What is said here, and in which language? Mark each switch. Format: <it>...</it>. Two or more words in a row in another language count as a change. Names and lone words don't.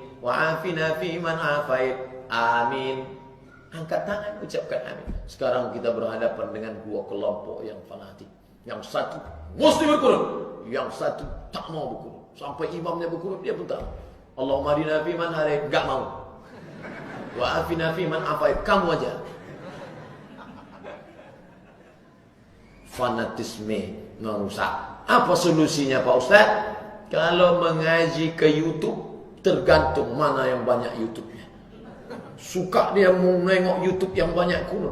<ar>وعافنا فيمن عافيت,</ar> <id>amin. Angkat tangan, ucapkan amin. Sekarang kita berhadapan dengan 2 kelompok yang fanatik. Yang satu mesti berkunut, yang satu tak mau berkunut. Sampai imamnya berkunut dia pun tak mau.</id> <ar>اللهم اهدنا فيمن هديت,</ar> <id>enggak mau.</id> <ar>وعافنا فيمن عافيت,</ar> <id>kamu aja. Fanatisme merusak. Apa solusinya Pak Ustaz? Kalau mengaji ke YouTube, Tergantung mana yang banyak YouTube-nya. Suka dia menengok YouTube yang banyak kunut.</id>